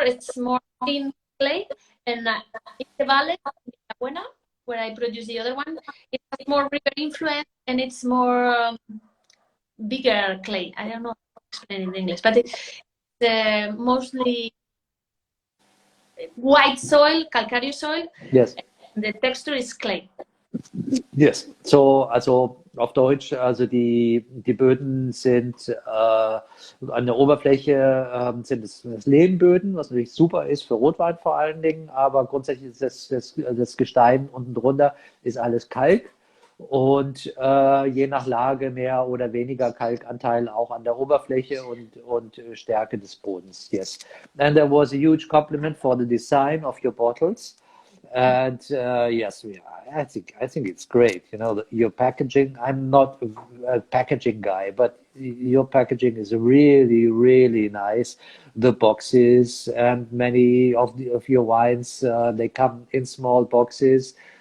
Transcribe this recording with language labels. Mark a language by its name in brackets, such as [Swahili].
[English] It's more thin clay, and in the valley, in La Buena, where I produce the other one, it has more river influence, and it's more bigger clay. I don't know how to explain it in English, but it's mostly white soil, calcareous soil. Yes. The texture is clay. [German] Yes, so also auf Deutsch, also die Böden sind an der Oberfläche sind es Lehmböden, was natürlich super ist für Rotwein vor allen Dingen, aber grundsätzlich ist das Gestein unten drunter ist alles Kalk und je nach Lage mehr oder weniger Kalkanteil auch an der Oberfläche und Stärke des Bodens. [English] Yes, and there was a huge compliment for the design of your bottles. And yes, I think it's great. Your packaging. I'm not a packaging guy, but your packaging is really, really nice. The boxes and many of your wines, they come in small boxes.